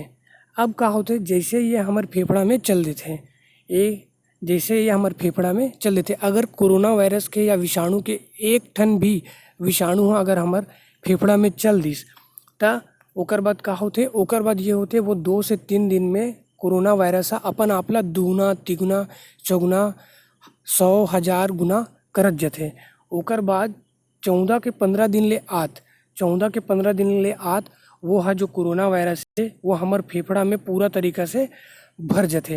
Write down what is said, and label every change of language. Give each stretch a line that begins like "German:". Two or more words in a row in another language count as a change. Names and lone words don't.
Chhattisgarhi: अब का होते, जैसे ये हमार फेफड़ा में चल देते, ये जैसे ये हमार फेफड़ा में चल देते, अगर कोरोना वायरस के या विषाणु के एक ठन भी विषाणु अगर हमार फेफड़ा में चल दिस त ओकर बाद का होते, ओकर बाद ये होते वो 2 से 3 दिन में कोरोना वायरस अपन आपला दुगुना तिगुना चौगुना 100,000 गुना करत जथे। ओकर बाद 14 के 15 दिन ले आत वो है जो कोरोना वायरस है वो हमार फेफड़ा में पूरा तरीका से भर जथे।